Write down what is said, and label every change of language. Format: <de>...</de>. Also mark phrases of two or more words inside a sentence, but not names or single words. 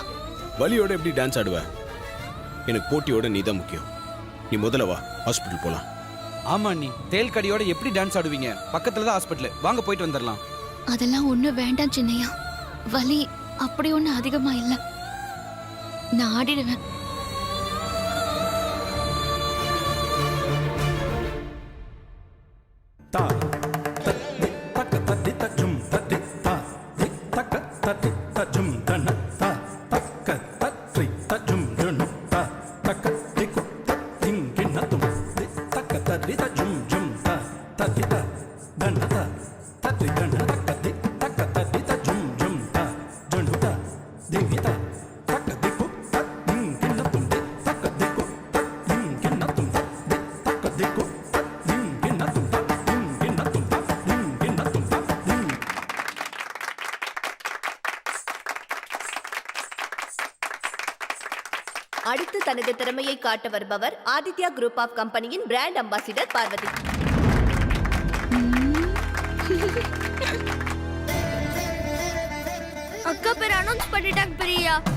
<ta>வலியோட எப்படி டான்ஸ் ஆடுவ? எனக்கு போட்டியோட நீ தான் முக்கியம். நீ முதல்ல வா, ஹாஸ்பிட்டல் போலாம். ஆமா நீ தேல் கடியோட எப்படி டான்ஸ் ஆடுவீங்க? பக்கத்துல தான் ஹாஸ்பிட்டல், வாங்க போயிட்டு வந்துடலாம். அதெல்லாம் ஒண்ணும் வேண்டாம் சின்னையா. வலி அப்படி ஒண்ணு அதிகமா இல்ல. நான் ஆடிடுவேன். ta tatti takka tatti tajum tatti ta dik takka tatti tajum dana ta takka tatti tajum dana ta takka diku tatting ginatum dik takka tatti tajum jum ta tatti ta dana ta tatti dana takka dik takka tatti tajum jum ta dana ta divita takka diku tatting ginatum dik takka diku tatting ginatum dik takka diku tatting ginatum அடுத்து தனது திறமையை காட்ட வருபவர் ஆதித்யா குரூப் ஆஃப் கம்பெனியின்</ta> <en>brand ambassador</en> <ta>பார்வதி. அக்கா பேர் அனௌன்ஸ் பண்ணிட்டாங்க பெரியா.</ta>